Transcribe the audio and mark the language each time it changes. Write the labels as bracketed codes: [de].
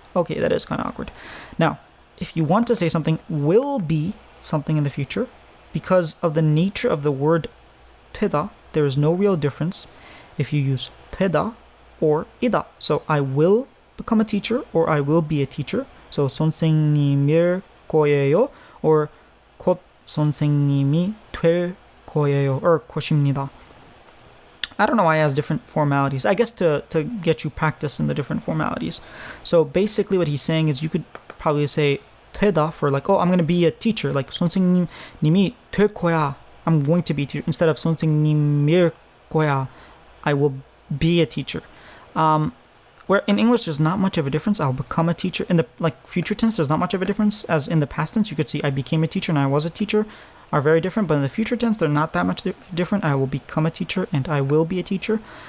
[en] Okay, that is kind of awkward. Now, if you want to say something will be something in the future, because of the nature of the word 되다, there is no real difference if you use 되다 or ida. So I will become a teacher or I will be a teacher. [ko] So 선생님일 거예요 or 곧 선생님이 될 거예요 or 것입니다. [en] I don't know why it has different formalities. I guess to get you practice in the different formalities. So basically what he's saying is you could probably say 되다 for like, I'm going to be a teacher. [ko] Like 선생님이 될 거야. [en] I'm going to be a teacher. Instead of [ko] 선생님일 거야, [en] I will be a teacher. Where in English there's not much of a difference. I'll become a teacher. In the future tense, there's not much of a difference. As in the past tense, you could see I became a teacher and I was a teacher are very different. But in the future tense, they're not that much different. I will become a teacher and I will be a teacher.